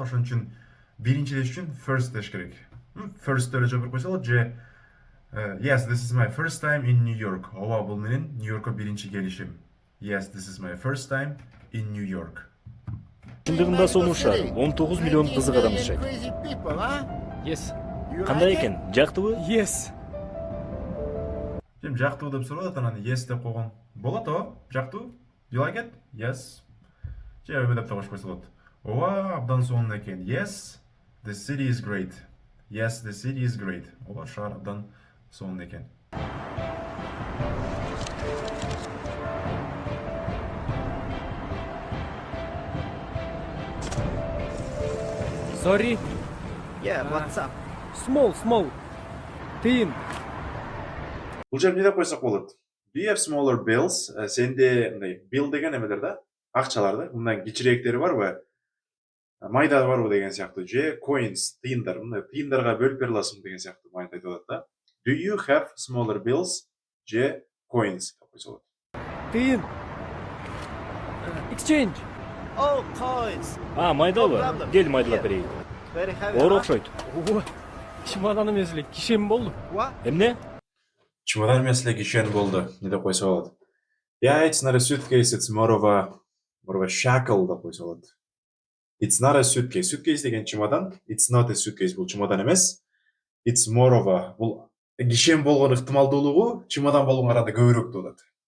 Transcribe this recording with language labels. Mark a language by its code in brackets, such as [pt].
[ky] Ошон үчүн биринчи деш үчүн [en] first [ky] деш керек. [en] First [ky] эле жооп берип койсо болот же [en] Yes, this is my first time in New York. [ky] Ооба, бул менин Нью-Йоркко биринчи келишим. [en] Yes, this is my first time in New York. [ky] Чындыгында сонун шаар 19 миллион кызык адам жашайт. [en] Yes. [ky] Кандай экен? Жактыбы? [en] Yes. [ky] Жем жактыбы деп сурап анан yes деп койгон. Болот о, жактыбы? [en] You like it? Yes. [ky] Же эме деп коюш койсо болот. Ооба, абдан сонун экен. [en] Yes, the city is great. Yes, the city is great. [ky] Ооба, шаар абдан сонун экен. [en] Sorry. Yeah, what's up? Small. Тилин. [ky] Бул жерде эмне деп койсок болот? [en] Do you have smaller bills? [ky] Сенде мындай bill деген эмелер да, акчаларды, мындан кичирээктери барбы? Майда барбы деген сыяктуу же coins, тыйындар, мындай тыйындарга бөлүп бере аласың деген сыяктуу маанид айтып атат да. [en] Do you have smaller bills? [ky] Же coins деп койсо болот. Тилин. Exchange. [en] Oh, coins. [ky] Майдабы? Кел майдалап берейин. [en] Very heavy. [ky] Оор окшойт. Чемодан эмес эле кишем болду. [en] What? [ky] Эмне? Чемодан эмес эле кишен болду. Не деп койсо болот? [en] Yeah, it's not a suitcase, it's more of a shackle [ky] деп койсо болот. [en] It's not a suitcase. [ky] Suitcase деген чемодан. [en] It's not a suitcase. [ky] Бул чемодан эмес. [en] It's more of a. [ky] Бул кишен болгон ыктымалдуулугу чемодан болгон арада көбүрөөк болот.